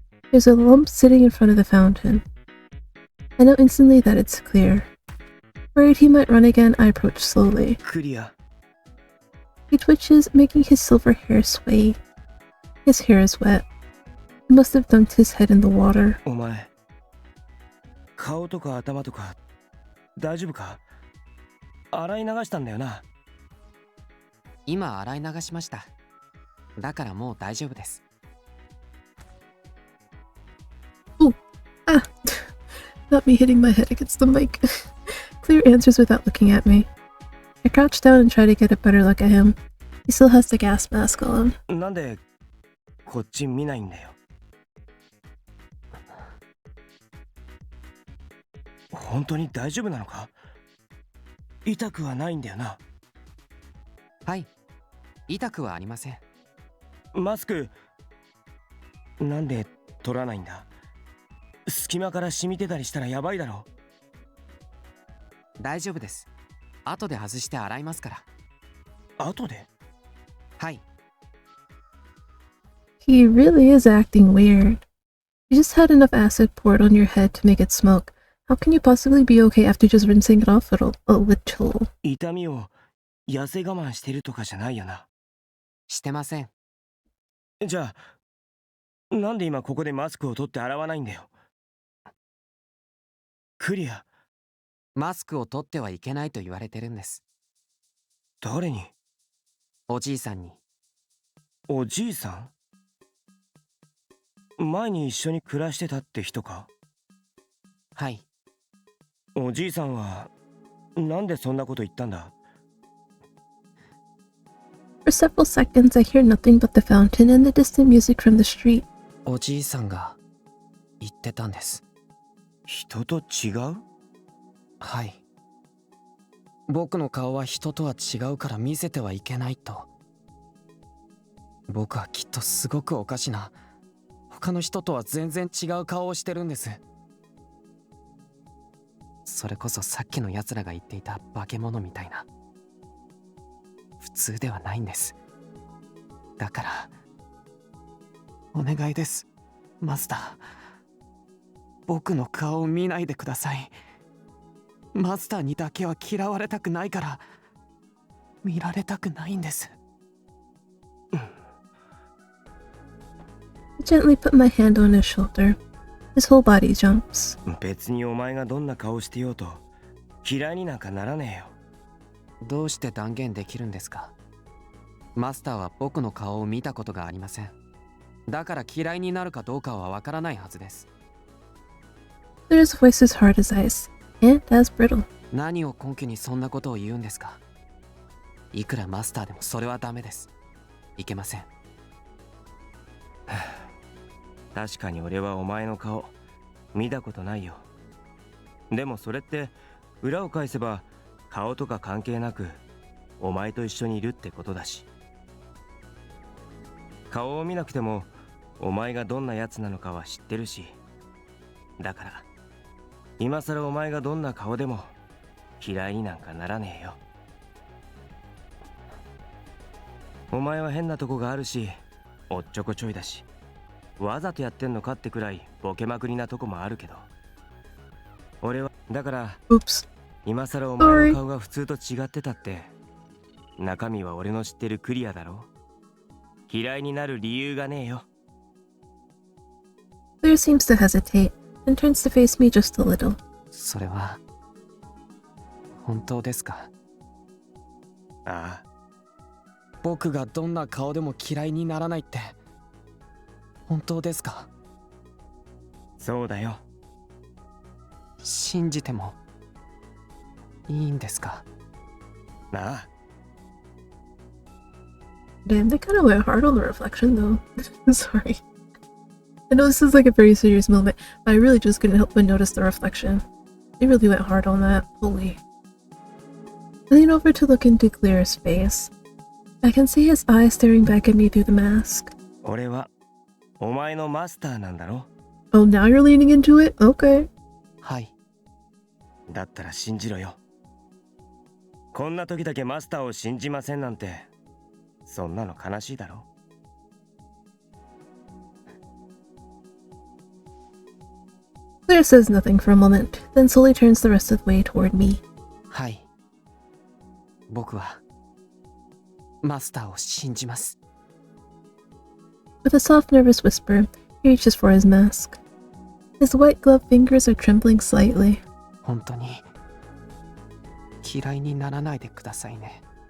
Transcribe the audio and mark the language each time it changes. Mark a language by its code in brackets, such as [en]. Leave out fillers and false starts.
[en] There's a lump sitting in front of the fountain. I know instantly that it's Clear. Worried he might run again, I approach slowly. [ja] クリア [en] He twitches, making his silver hair sway. His hair is wet. He must have dunked his head in the water. [ja] お前顔とか頭とか大丈夫か洗い流したんだよな今洗い流しました。だからもう大丈夫です。 Ah! [en] Not me hitting my head against the mic. Clear answers without looking at me. I crouch down and try to get a better look at him. He still has the gas mask on. [ja] なんでこっち見ないんだよ本当に大丈夫なのか痛くはないんだよなはい。痛くはありません。マスクなんで取らないんだ隙間から染みてたりしたらやばいだろ大丈夫です。後で外して洗いますから。後ではい。 [en] He really is acting weird. You just had enough acid poured on your head to make it smoke. How can you possibly be okay after just rinsing it off a little? [ja] 痛みを痩せ我慢してるとかじゃないよなしてません。じゃあなんで今ここでマスクを取って洗わないんだよクリアマスクを取ってはいけないと言われてるんです。誰におじいさんに。おじいさん前に一緒に暮らしてたって人かはい。おじいさんはなんでそんなこと言ったんだ [en] For several seconds, I hear nothing but the fountain and the distant music from the street. [ja] おじいさんが言ってたんです。人と違う？はい。僕の顔は人とは違うから見せてはいけないと。僕はきっとすごくおかしな、他の人とは全然違う顔をしてるんです。それこそさっきの奴らが言っていた化け物みたいな。普通ではないんです。だからお願いです、マスター。僕の顔を見ないでください。マスターにだけは嫌われたくないから見られたくないんです。 [en] I gently put my hand on his shoulder. His whole body jumps. [ja] 別にお前がどんな顔してようと嫌いになんかならねえよ。どうして断言できるんですか？マスターは僕の顔を見たことがありません。だから嫌いになるかどうかはわからないはずです。 [en] Claire's voice is hard as ice, and as brittle. [ja] 何を根拠にそんなことを言うんですか？いくらマスターでもそれはダメです。いけません。確かに俺はお前の顔見たことないよ。でもそれって裏を返せば顔とか関係なくお前と一緒にいるってことだし、顔を見なくてもお前がどんなやつなのかは知ってるし、だから今さらお前がどんな顔でも嫌いになんかならねえよ。お前は変なとこがあるしおっちょこちょいだし、わざとやってんのかってくらいボケまくりなとこもあるけど、俺はだから今さらお前の顔が普通と違ってたって中身は俺の知ってるクリアだろ。嫌いになる理由がねえよ。 [en] Claire seems to hesitate and turns to face me just a little. [ja] それは本当ですか？ああ。僕がどんな顔でも嫌いにならないって本当ですか？そうだよ。信じてもいいんですか？ああ。 [en] Damn, they kind of went hard on the reflection though. Sorry. I know this is like a very serious moment, but I really just couldn't help but notice the reflection. They really went hard on that. Holy. I lean over to look into Claire's face. I can see his eyes staring back at me through the mask. [ja] 俺はお前のマスターなんだろ。 [en] Oh, now you're leaning into it? Okay. [ja] はい。だったら信じろよ。こんな時だけマスターを信じませんなんて、そんなの悲しいだろ。 [en] Claire says nothing for a moment, then slowly turns the rest of the way toward me. [ja] はい。僕はマスターを信じます。 [en] With a soft, nervous whisper, he reaches for his mask. His white gloved fingers are trembling slightly. [ja] 本当に嫌いにならないでくださいね。